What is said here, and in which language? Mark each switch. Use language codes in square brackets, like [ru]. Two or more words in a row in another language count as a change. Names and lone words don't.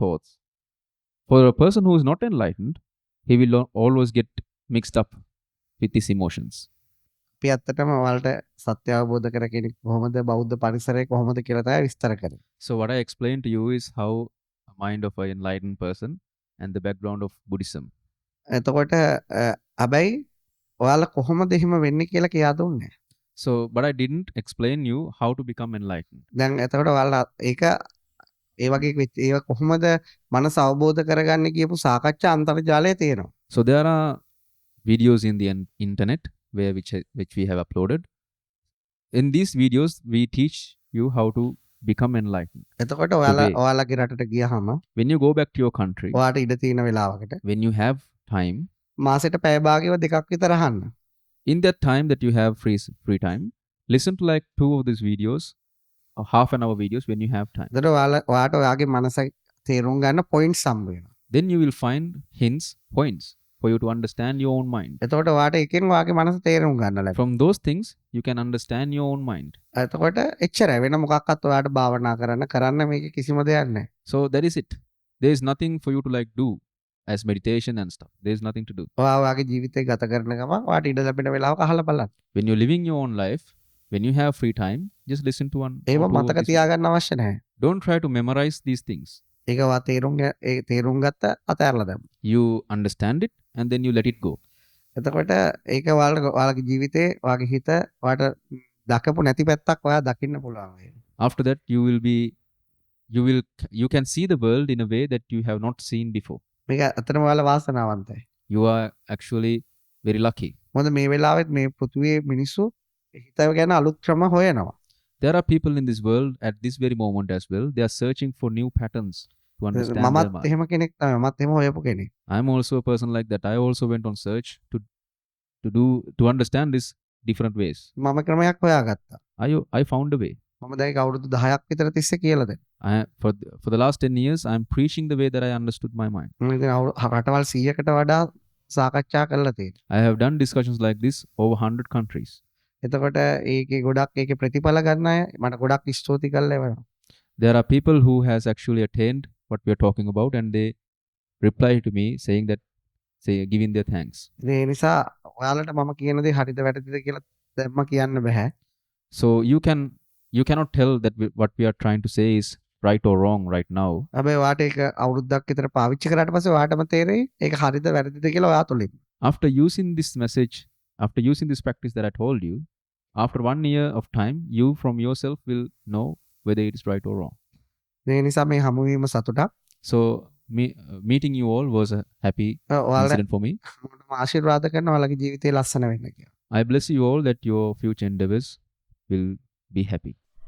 [en] For a person who is not enlightened, he will always get mixed up with his emotions. [si] අපි ඇත්තටම ඔයාලට සත්‍ය අවබෝධ කර කෙනෙක් කොහොමද බෞද්ධ පරිසරය කොහොමද කියලා තමයි විස්තර කරේ. [en] So what I explained to you is how a mind of an enlightened person and the background of Buddhism. [si] එතකොට හැබැයි ඔයාලා කොහොමද එහෙම වෙන්නේ කියලා කියා දුන්නේ. [en] So, but I didn't explain you how to become enlightened. [si] දැන් එතකොට ඔයාලා ඒක ඒ වගේ ඒවා කොහොමද මනස අවබෝධ කරගන්නේ කියපු සාකච්ඡා අන්තර්ජාලයේ තියෙනවා. [en] So there are videos in the internet which we have uploaded. In these videos, we teach you how to become enlightened. [si] එතකොට ඔයාලගේ රටට ගියහම [en] When you go back to your country, [si] ඔයාට ඉඩ තියෙන වෙලාවකට [en] when you have time, [si] මාසෙට පැය භාගයව දෙකක් විතර අහන්න. [en] in that time that you have free time, listen to like 2 of these videos, or half an hour videos when you have time. [si] එතකොට ඔයාට ඔයාගේ මනස තේරුම් ගන්න පොයින්ට්ස් හම්බ වෙනවා. [en] Then you will find hints, points for you to understand your own mind. [si] එතකොට ඔයාට එකෙන් ඔයාගේ මනස තේරුම් ගන්න ලැබෙනවා. [en] From those things, you can understand your own mind. [si] එතකොට එච්චරයි වෙන මොකක්වත් ඔයාට භාවනා කරන්න මේක කිසිම දෙයක් නැහැ. [en] So that is it. There is nothing for you to like do as meditation and stuff. There is nothing to do. [si] ඔයා ඔයාගේ ජීවිතේ ගත කරන ගමන් ඔයාට ඉඩ ලැබෙන වෙලාවක අහලා බලන්න. [en] When you're living your own life, when you have free time, just listen to one. [si] ඒව [en] or two of [si] මතක [en] these. [si] තියාගන්න අවශ්‍ය නැහැ. [en] Don't try to memorize these things. [si] ඒක ඔයා තේරුම් ගත්ත අතහැරලා දැම්ම. [en] You understand it and then you let it go. [si] එතකොට ඒක ඔයාලගේ ජීවිතේ ඔයාගේ හිත ඔයාට දකපු නැති පැත්තක් ඔයා දකින්න පුළුවන්. [en] After that, you can see the world in a way that you have not seen before. [si] මේක ඇත්තටම ඔයාලා වාසනාවන්තයි. [en] You are actually very lucky. මොකද මේ වෙලාවෙත් මේ පෘථිවියේ මිනිස්සු හිත ගැන අලුත් ක්‍රම හොයනවා. There are people in this world at this very moment as well. They are searching for new patterns to understand their [si] මමත් [en] mind. [si] එහෙම කෙනෙක් තමයි. මමත් එහෙම හොයපු කෙනෙක්. [en] I am also a person like that. I also went on search to understand this different ways. [si] මම ක්‍රමයක් හොයාගත්තා. [en] I found a way. [si] මම දැන් අවුරුදු 10ක් විතර තිස්සේ කියලා දෙන්න. [en] For the last 10 years, I am preaching the way that I understood my mind. [si] මම ඉතින් රටවල් 100කට වඩා සාකච්ඡා කරලා තියෙනවා. [en] I have done discussions like this over 100 countries. [si] එතකොට ඒකේ ගොඩක් ඒකේ ප්‍රතිඵල ගන්න අය මට ගොඩක් ස්තුති කරලා එවනවා. [en] There are people who has actually attained what we are talking about, and they reply to me saying that, giving their thanks. [si] ඒ නිසා ඔයාලට මම කියන දේ හරිද වැරදිද කියලා දැම්ම කියන්න බෑ. [en] So you cannot tell that what we are trying to say is right or wrong right now. [si] හැබැයි ඔයාට ඒක අවුරුද්දක් විතර පාවිච්චි කරාට පස්සේ ඔයාටම තේරෙයි ඒක හරිද වැරදිද කියලා ඔයා තුලින්. [en] After using this message, after using this practice that I told you, after 1 year of time, you from yourself will know whether it is right or wrong. [si] ඒ නිසා මේ හමුවීම සතුටක්. [en] So meeting you all was a happy incident for me. [si] මම ආශිර්වාද කරනවා ඔයාලගේ ජීවිතේ ලස්සන වෙන්න කියලා. [en] I bless you all that your future endeavors will be happy.